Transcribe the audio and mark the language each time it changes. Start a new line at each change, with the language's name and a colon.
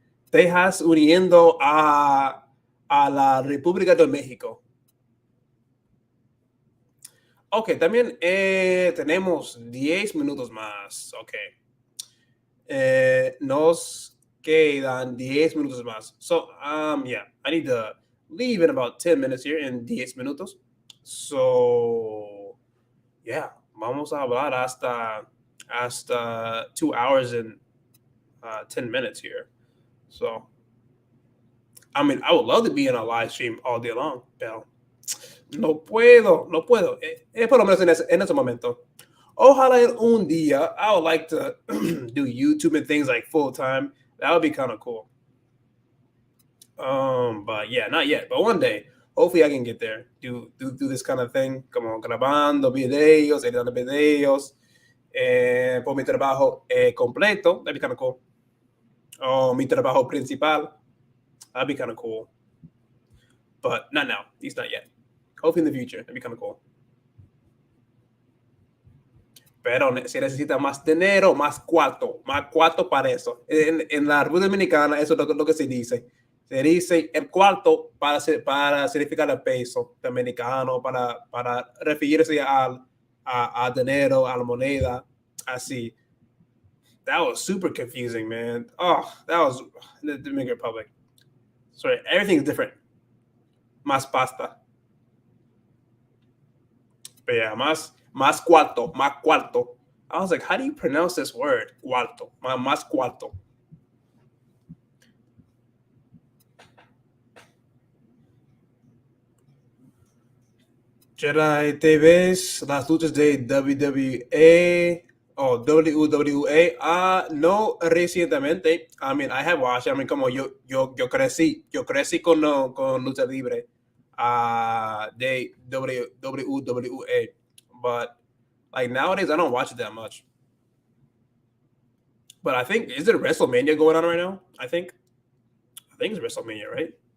Spanish: Texas uniendo a la República de México. Ok, también tenemos 10 minutos más. Ok. Nos quedan 10 minutos más.
English: So, yeah, I need to leave in about 10 minutes here, in 10 minutos. So, yeah,
Spanish: vamos a hablar hasta
English: 2 hours and 10 minutes here. So, I mean, I would love to be in a live stream all day long,
Spanish: pero no puedo. Por lo menos en ese momento. Ojalá un día,
English: I would like to do YouTube and things like full time. That would be kind of cool. But yeah, not yet. But one day, hopefully I can get there. Do this kind of thing,
Spanish: como grabando videos, editando videos, por mi trabajo completo.
English: That'd be kind of cool.
Spanish: Oh, mi trabajo principal.
English: That'd be kind of cool. But not now. At least not yet. Hopefully in the future. That'd be kind of cool.
Spanish: Pero se necesita más dinero, más cuarto para eso. En la República Dominicana, eso es lo que se dice. Se dice el cuarto para significar el peso dominicano, para referirse a dinero, a la moneda, así.
English: That was super confusing, man. Oh, that was the Dominican Republic. Sorry, everything's different.
Spanish: Más pasta.
English: But yeah,
Spanish: más cuarto.
English: I was like, how do you pronounce this word?
Spanish: Cuarto. Más cuarto. Jedi, ¿te ves las luchas de WWE o WWE? No recientemente.
English: I mean, I have watched. I mean,
Spanish: como yo crecí con lucha libre de WWE,
English: but like nowadays I don't watch it that much. But I think, is it WrestleMania going on right now? I think it's WrestleMania, right?